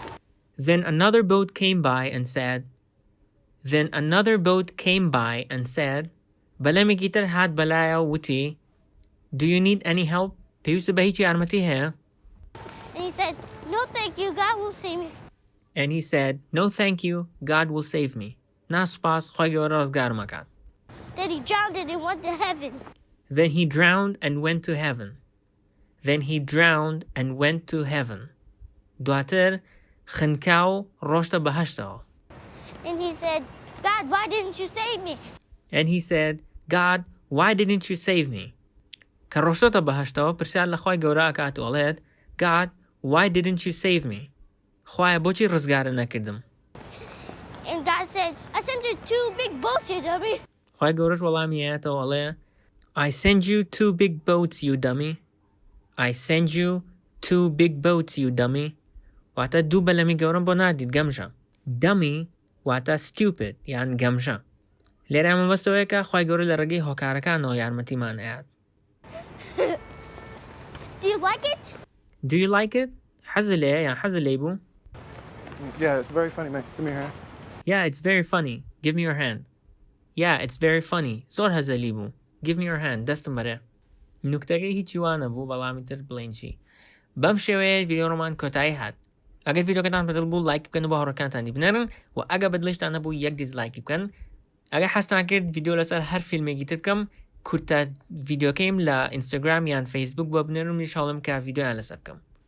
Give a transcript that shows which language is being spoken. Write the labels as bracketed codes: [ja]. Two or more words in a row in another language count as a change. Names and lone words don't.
[en] Then another boat came by and said, [ckb] بەلەمێکی تر هات بەلایە وتی, [en] do you need any help? [ckb] پێویستت بە هیچی یارمەتی هەیە؟ [en] And he said, no thank you, God will save me. And he said, no thank you, God will save me. [ckb] ناسپاس, خوای گەورە ڕزگارم ئەکات. [en] Then he drowned it and went to heaven. Then he drowned and went to heaven. Then he drowned and went to heaven. [ckb] دواتر خنکاو ڕۆشتە بەهەشتەوە. [en] And he said, God, why didn't you save me? And he said, God, why didn't you save me? [ckb] کە ڕۆشتۆتە بەهەشتەوە پرسیار لە خوای گەورە ئەکات و ئەڵێت, [en] God, why didn't you save me? [ckb] خوایە بۆچی ڕزگارت نەکردم؟ [en] And God said, I sent you 2 big boats, you dummy. [ckb] خوای گەورەش وەڵامی هەیەتەوە ئەڵێ, [en] I send you 2 big boats, you dummy. I send you 2 big boats, you dummy. [ckb] واتە دوو بەلەمی گەورەم بۆ ناردیت گەمژە. Dummy واتە stupid یان گەمژە. لێرە ئەمە بەستەوەیەکە خوای گەورە لە ڕێگەی هۆکارەکانەوە یارمەتیمان ئەیات. [en] Do you like it? Do you like it? [ckb] حەزت لێیە یان حەزت لێی بوو؟ [en] Yeah, it's very funny, man. Give me your hand. Yeah, it's very funny. Give me your hand. Yeah, it's very funny. [ckb] زۆر هەزە لی بوو. [en] Give me your hand. [ckb] دەستم بەرێ. نوکتەکەی هیچی وانە بوو بەڵامی تر بڵێن چی. بەم شێوەیە ڤیدیۆڕۆمان کۆتایی هات. ئەگەر ڤیدیۆکەتان بەدڵ بوو لایک بکەن و بە هاوڕێکانتان بنێرن و ئەگەر بەدڵیشتان نەبوو یەک دیزلایکی بکەن. ئەگەر حەستان کرد ڤیدیۆ لەسەر هەر فیلمێکی تر بکەم کورتە ڤیدیۆکەیم لە ئینستاگرام یان فەیسبوک بۆ بنێرن و منیش هەوڵم کە ڤیدیۆیان لەسەر بکەم.